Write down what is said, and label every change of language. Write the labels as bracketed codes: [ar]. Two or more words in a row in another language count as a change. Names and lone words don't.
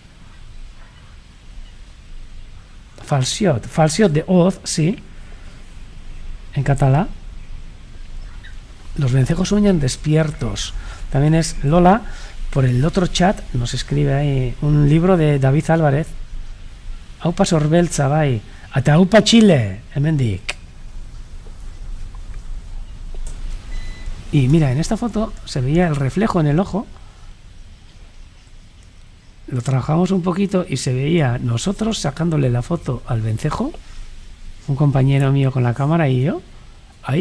[es] Falsiot de Oz, sí, en catalán. Los vencejos sueñan despiertos. También es Lola, por el otro chat, nos escribe ahí un libro de David Álvarez. [eu] Aupa sorbeltza bai, ata aupa Chile, hemendik. [es] Y mira, en esta foto se veía el reflejo en el ojo. Lo trabajamos un poquito y se veía nosotros sacándole la foto al vencejo, un compañero mío con la cámara y yo, ahí.